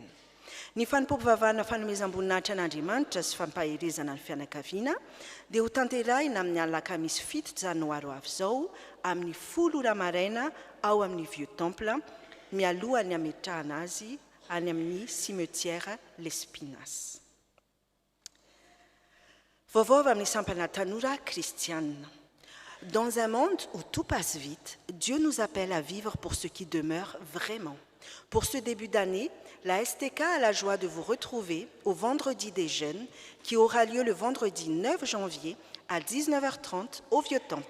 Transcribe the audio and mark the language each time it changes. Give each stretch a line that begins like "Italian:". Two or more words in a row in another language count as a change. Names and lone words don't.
Malagasy: Ny fanompoam-pivavahana fanomezam-boninahitra an'Andriamanitra sy fampaherezana ny fianakaviana dia ho tanterahina amin'ny alakamisy 7 janoary ho avy izao amin'ny 10 maraina ao amin'ny Vieux Temple mialohan'ny ametrahana azy any amin'ny cimetière Lespinasse. Vaovao avy amin'ny sampana tanora kristianina.
French: Dans un monde où tout passe vite, Dieu nous appelle à vivre pour ce qui demeure vraiment. Pour ce début d'année, la STK a la joie de vous retrouver au Vendredi des Jeunes qui aura lieu le vendredi 9 janvier à 19h30 au Vieux Temple.